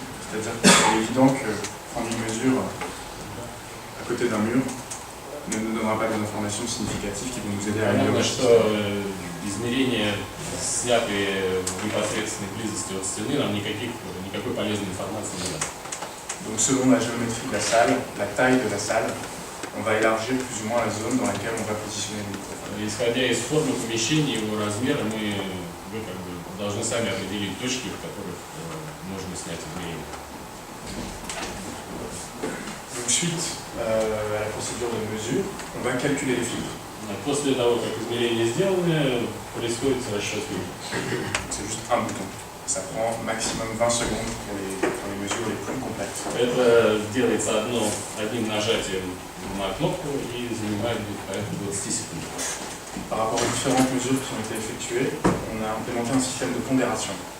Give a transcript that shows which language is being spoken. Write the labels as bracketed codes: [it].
[fr] C'est-à-dire qu'il est évident que prendre une mesure à côté d'un mur ne nous donnera pas des informations significatives qui vont nous aider à améliorer. [ru] Понятно, что измерения, снятые в непосредственной близости от стены, нам никакой полезной информации не даст. [fr] Donc selon la géométrie de la salle, la taille de la salle, on va élargir plus ou moins la zone dans laquelle on va positionner le microphone. [ru] Исходя из формы помещения и его размера, вы как бы должны сами определить точки, в которых можно снять измерения. [fr] Donc suite à la procédure de mesure, on va calculer les filtres. [ru] После того, как измерения сделаны, происходит расчет фильтра. [fr] C'est juste un bouton. Ça prend maximum 20 secondes pour les mesures les plus complexes. [ru] Это делается одним нажатием на кнопку и занимает порядка 20 секунд. [fr] Par rapport aux différentes mesures qui ont été effectuées, on a implémenté un système de pondération.